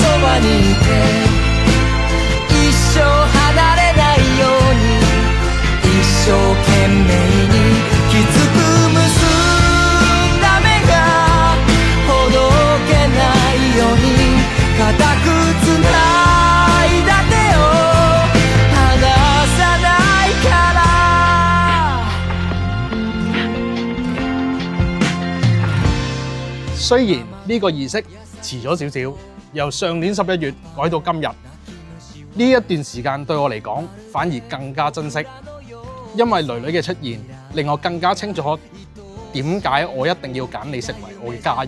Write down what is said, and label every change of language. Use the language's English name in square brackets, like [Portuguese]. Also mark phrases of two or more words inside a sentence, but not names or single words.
[Japanese] ばにいて一生離れないように一生懸命にきつく結んだ目がほどけないように固くつないだ手を離さないから。 [Cantonese] 雖然呢個儀式遲咗少少，由上年11月改到今日，呢一段時間對我嚟講反而更加珍惜，因為女女嘅出現令我更加清楚點解我一定要揀你成為我嘅家人。